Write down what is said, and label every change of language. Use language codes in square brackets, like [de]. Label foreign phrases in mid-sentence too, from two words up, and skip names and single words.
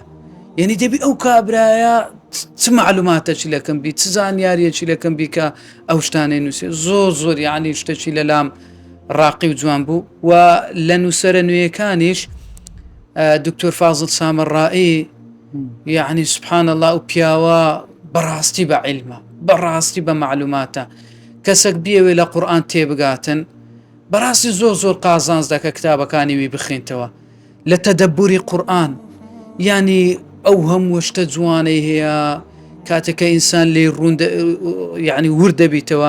[ckb] یعنی دەبی ئەو کابرایە چ معلوماتێکی لەکەم بی، چ زانیاریەکی لەکەم بی کە ئەو شتانەی نووسێ. زۆر یعنی شتێکی لەلام ڕاقی و جوان بوو. و لە نووسەرە نوێیەکانیش دکتۆر فازڵ سامەڕایی، [ar] يعني سبحان الله [ckb] و پیاوە بەڕاستی بە عیلمە، بەڕاستی بە معلوماتە، کەسێک بیەوێ لە قورئان تێبگاتن بەڕاستی زۆر قازانج دەکە کتابەکانی وی بخوێنتەوە لە تەدەبوری قورئان. یعنی ئەو هەموو شتە جوانەی هەیە کاتێککە ئینسان لێ ڕوون یعنی ورد دەبیتەوە.